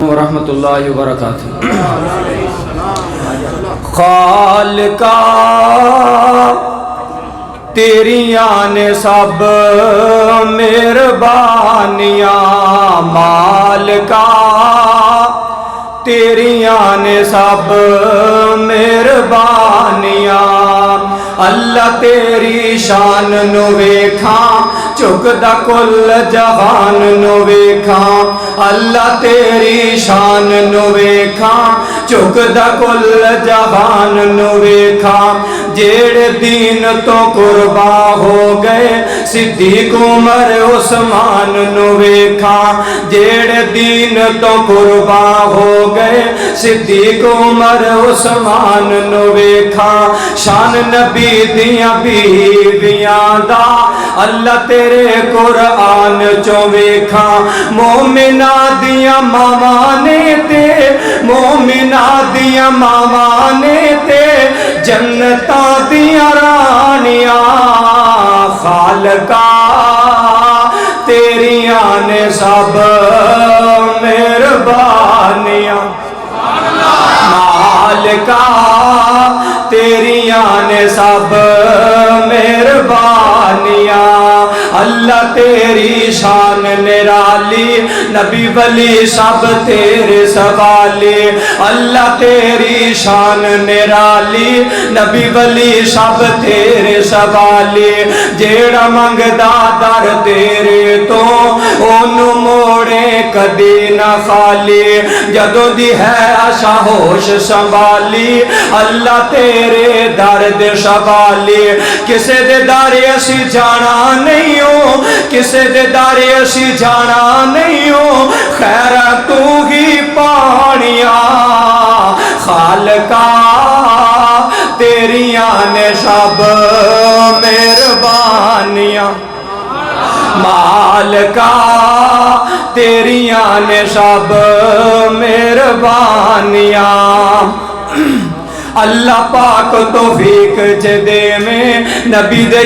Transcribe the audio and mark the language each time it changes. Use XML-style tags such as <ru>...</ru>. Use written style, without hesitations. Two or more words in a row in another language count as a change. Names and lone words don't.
<ar>ورحمۃ اللہ وبرکاتہ۔</ar> <pa>خالقا تیریاں نے سب مہربانیاں، مالکا تیریاں نے سب مہربانیاں، اللہ تیری شان نو ویکھاں چکدا کل جہان نو ویکھاں، اللہ تیری شان نو ویکھاں چکدا کل جہان نو ویکھاں، جیڑے دین تو قربان ہو گئے صدیق عمر عثمان نو ویکھاں، جیڑے دین تو قربان ہو گئے صدیق عمر عثمان نو ویکھاں، شان نبی دیاں بیویاں دا اللہ تیرے قرآن چوں ویکھاں، مومنہ دیاں ماواں نے تے مومنہ دیاں ماواں نے تے جنتاں دیاں رانیاں، خالقا تیریاں نے سب مہربانیاں، مالکا تیریاں نے سب مہربانیاں، اللہ تیری شان نرالی نبی ولی سب تیرے سوالی، اللہ تیری شان نرالی نبی ولی سب تیرے سوالی، جیڑا منگدا در تیرے تو اونوں موڑے کدی نہ خالی، جدوں دی ہے آشا ہوش سنبھالی اللہ تیرے درد شوالی، کسے دے دارے اسی جانا نہیں ہو، کسے دے دارے اسی جانا نہیں ہو، خیر تو ہی پانیاں، خالقا تیریاں نے سب مہربانیاں، مالکا تیریاں نے سب مہربانیاں، اللہ پاک توفیق دے میں نبی دے</pa>